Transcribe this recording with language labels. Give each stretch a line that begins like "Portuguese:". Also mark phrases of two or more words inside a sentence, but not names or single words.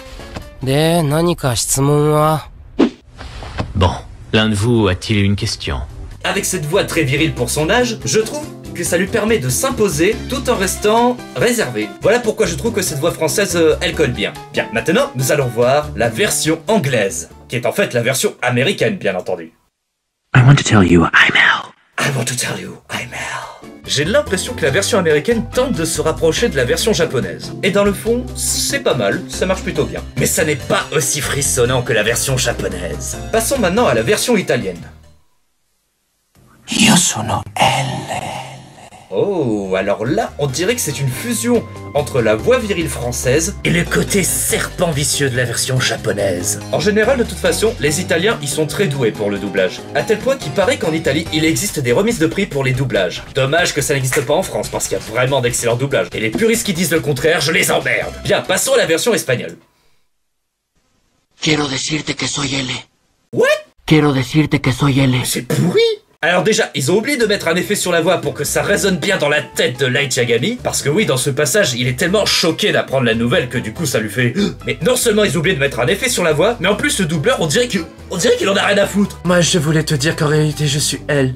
French: Bon, l'un de vous a-t-il une question? Avec cette voix très virile pour son âge, je trouve que ça lui permet de s'imposer tout en restant réservé. Voilà pourquoi je trouve que cette voix française, elle colle bien. Bien, maintenant, nous allons voir la version anglaise, qui est en fait la version américaine, bien entendu.
English: I want to tell you I'm Elle. I want to tell you I'm Elle.
French: J'ai l'impression que la version américaine tente de se rapprocher de la version japonaise. Et dans le fond, c'est pas mal, ça marche plutôt bien. Mais ça n'est pas aussi frissonnant que la version japonaise. Passons maintenant à la version italienne.
Italian: Io sono Elle.
French: Oh, alors là, on dirait que c'est une fusion entre la voix virile française et le côté serpent vicieux de la version japonaise. En général, de toute façon, les Italiens, ils sont très doués pour le doublage. À tel point qu'il paraît qu'en Italie, il existe des remises de prix pour les doublages. Dommage que ça n'existe pas en France, parce qu'il y a vraiment d'excellents doublages. Et les puristes qui disent le contraire, je les emmerde. Bien, passons à la version espagnole.
Spanish: Quiero decirte que soy L. What? Quiero decirte que soy L.
French: C'est pourri! Alors déjà, ils ont oublié de mettre un effet sur la voix pour que ça résonne bien dans la tête de Light Yagami, parce que oui, dans ce passage, il est tellement choqué d'apprendre la nouvelle que du coup ça lui fait... Mais non seulement ils ont oublié de mettre un effet sur la voix, mais en plus le doubleur, on dirait qu'il en a rien à foutre. Moi, je voulais te dire qu'en réalité, je suis elle.